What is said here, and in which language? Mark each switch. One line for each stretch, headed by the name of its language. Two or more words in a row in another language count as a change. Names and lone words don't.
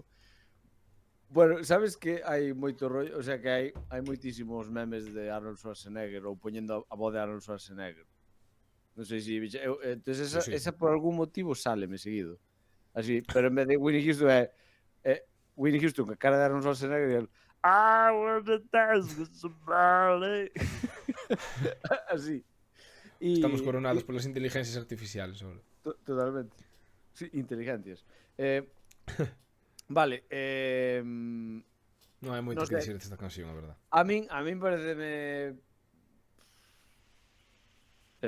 Galician: Bueno, sabes que hai moito rollo, o sea que hai moitísimos memes de Arnold Schwarzenegger ou poñendo a voz de Arnold Schwarzenegger. Non sei se entonces Sí. esa por algún motivo sáleme seguido. Así, pero en vez de Whitney Houston é Whitney Houston, que cara de Arnold Schwarzenegger e el I want to dance with somebody. Así. Estamos coronados polas inteligencias artificiales ahora. Totalmente. Sí, inteligencias. Vale, Non hai moito Non que sei. dicir desta canción, a verdad. a min pareceme eso.